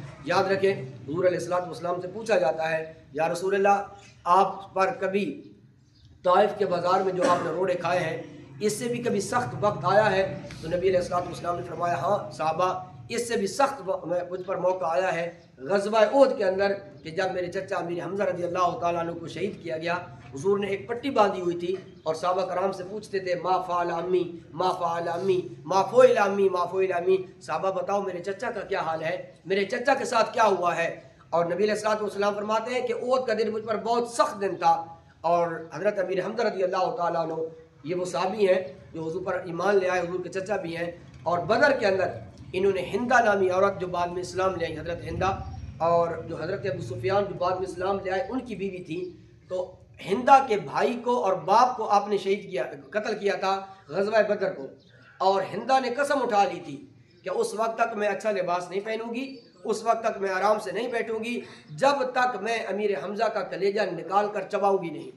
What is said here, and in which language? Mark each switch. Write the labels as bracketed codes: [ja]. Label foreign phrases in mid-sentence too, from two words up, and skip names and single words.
[ur] یاد رکھیں، حضور [ar] علیہ السلام [ur] سے پوچھا جاتا ہے، [ar] یا رسول اللہ، [ur] آپ پر کبھی طائف کے بازار میں جو آپ نے روڑے کھائے ہیں، اس سے بھی کبھی سخت وقت آیا ہے؟ تو نبی [ar] علیہ السلام [ur] نے فرمایا، ہاں صحابہ، اس سے بھی سخت مجھ پر موقع آیا ہے غزوہ احد کے اندر، کہ جب میرے چچا امیر حمزہ [ar] رضی اللہ تعالیٰ عنہ [ur] کو شہید کیا گیا۔ حضور نے ایک پٹی باندھی ہوئی تھی اور صحابہ کرام سے پوچھتے تھے، [ar] ما فعل عمی، ما فعل عمی، ما فعل عمی، ما فعل عمی، [ur] صحابہ بتاؤ میرے چچا کا کیا حال ہے، میرے چچا کے ساتھ کیا ہوا ہے؟ اور نبی [ar] علیہ السلام [ur] فرماتے ہیں کہ احد کا دن مجھ پر بہت سخت دن تھا، اور حضرت امیر حمزہ [ar] رضی اللہ تعالیٰ عنہ [ur] یہ وہ صحابی ہیں جو حضور پر ایمان لے آئے، حضور کے چچا بھی ہیں، اور بدر کے اندر انہوں نے ہندہ نامی عورت جو بعد میں اسلام لے آئی، حضرت ہندہ، اور جو حضرت ابو سفیان جو بعد میں اسلام لے آئے ان کی بیوی تھی، تو ہندہ کے بھائی کو اور باپ کو آپ نے شہید کیا، قتل کیا تھا غزوہ بدر کو، اور ہندہ نے قسم اٹھا لی تھی کہ اس وقت تک میں اچھا لباس نہیں پہنوں گی، اس وقت تک میں آرام سے نہیں بیٹھوں گی جب تک میں امیر حمزہ کا کلیجہ نکال کر چباؤں گی نہیں۔